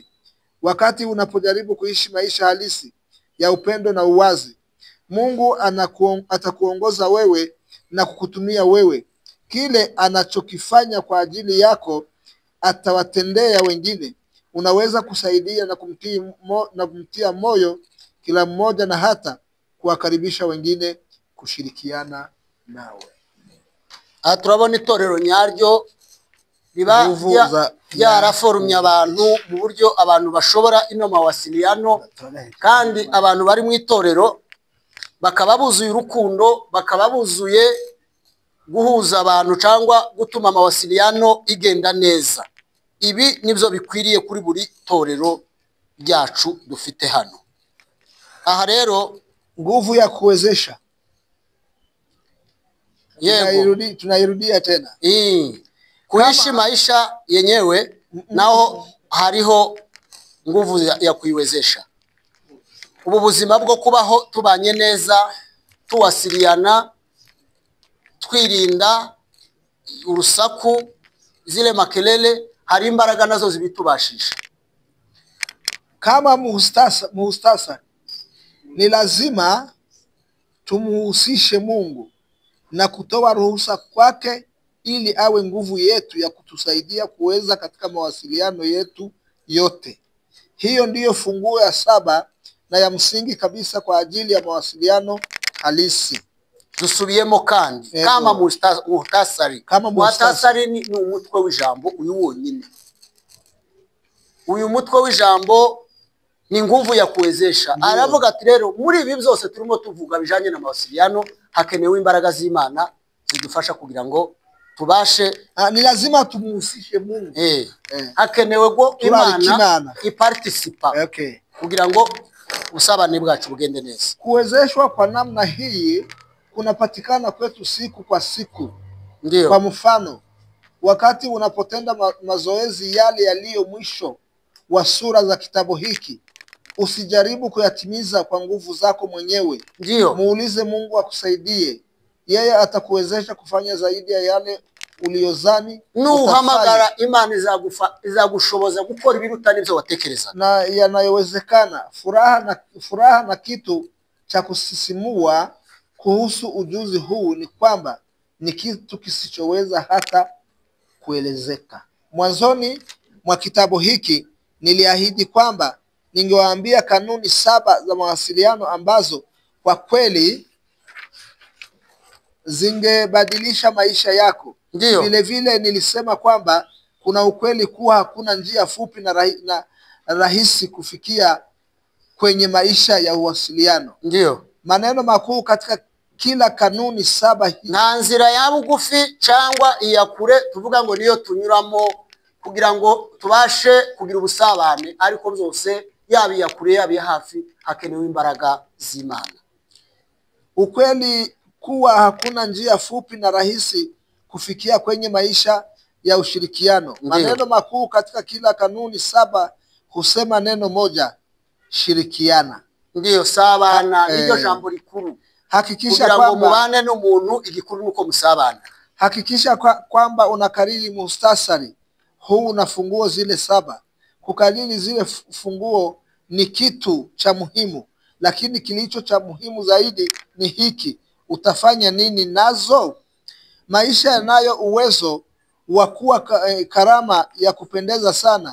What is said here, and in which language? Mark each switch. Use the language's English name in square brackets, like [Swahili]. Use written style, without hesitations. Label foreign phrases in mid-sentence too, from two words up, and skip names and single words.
[Swahili] Wakati unapojaribu kuishi maisha halisi ya upendo na uwazi, Mungu atakuongoza wewe na kukutumia wewe. Kile anachokifanya kwa ajili yako atawatendea wengine. Unaweza kusaidia na kumtia moyo kila mmoja, na hata kuwakaribisha wengine kushirikiana nawe. [Kinyarwanda] Turabona itorero nyaryo riba yaraforumye abantu mu buryo abantu bashobora ino mawasiliano, kandi abantu bari mu itorero bakaba buzuye urukundo, bakaba buzuye guhuza abantu cyangwa gutuma mawasiliano igenda neza. Ibi nibyo bikwiriye kuri buri torero ryacu dufite hano. Aha rero [Swahili] nguvu ya kuwezesha. Tunairudia tena. Kuishi maisha yenyewe naho hariho nguvu ya kuiwezesha. [Kinyarwanda] Ubu buzima bwo kubaho tubanye neza, tuwasiliana, twirinda urusaku, [Swahili] zile makelele, [Kinyarwanda] hari imbaraga nazo zibitubashisha. [Swahili] Kama muhtasari, ni lazima tumuhusishe Mungu na kutoa ruhusa kwake ili awe nguvu yetu ya kutusaidia kuweza katika mawasiliano yetu yote. Hiyo ndiyo funguo ya 7 na ya msingi kabisa kwa ajili ya mawasiliano halisi. [Kinyarwanda] Dusubiyemo kandi [Swahili] kama muhtasari. [Kinyarwanda] Muhtasari ni umutwe w'ijambo uyu wonyine. Uyu mutwe w'ijambo ni [Swahili] nguvu ya kuwezesha. [Kinyarwanda] Aravuga ati rero muri ibi byose turimo tuvuga bijanye na mawasiliano hakenewe imbaraga z'Imana zidufasha kugira ngo tubashe. [Swahili] Ni lazima tumuhusishe Mungu. [Kinyarwanda] Hakenewe go Imana iparticipa kugira ngo usabane bwacu bugende neza. [Swahili] Kuwezeshwa kwa namna hii kunapatikana kwetu siku kwa siku. Ndio. Kwa mfano, wakati unapotenda mazoezi yale yaliyo mwisho wa sura za kitabu hiki, usijaribu kuyatimiza kwa nguvu zako mwenyewe. Ndio. Muulize Mungu akusaidie. Yeye atakuwezesha kufanya zaidi ya yale uliyozani. [Kinyarwanda] Nuhamagara Imana izagushoboza gukora ibiruta n'ibyo watekereza. [Swahili] Na yanayowezekana. Furaha na kitu cha kusisimua kuhusu ujuzi huu ni kwamba ni kitu kisichoweza hata kuelezeka. Mwanzoni mwa kitabu hiki niliahidi kwamba ningewaambia kanuni 7 za mawasiliano ambazo kwa kweli zingebadilisha maisha yako. Vile vile nilisema kwamba kuna ukweli kuwa hakuna njia fupi na rahisi kufikia kwenye maisha ya uwasiliano. Ndio. Maneno makuu katika kila kanuni 7 hii. [Kinyarwanda] Na nzira ya bugufi cyangwa iya kure tuvuga ngo niyo tunyuramo kugira ngo tubashe kugira ubusabane, ariko byose yaba iya kure yaba iya hafi hakenewe imbaraga z'Imana. [Swahili] Ukweli kuwa hakuna njia fupi na rahisi kufikia kwenye maisha ya ushirikiano. Maneno makuu katika kila kanuni 7 husema neno moja: shirikiana. Ndio, sabana ndio jambo likuru. Hakikisha kwamba [Kinyarwanda] mubane n'umuntu igikuru nuko musabana. [Swahili] Hakikisha kwamba unakariri muhtasari huu na funguo zile 7. Kukariri zile funguo ni kitu cha muhimu, lakini kilicho cha muhimu zaidi ni hiki: utafanya nini nazo? Maisha yanayo uwezo wa kuwa karama ya kupendeza sana.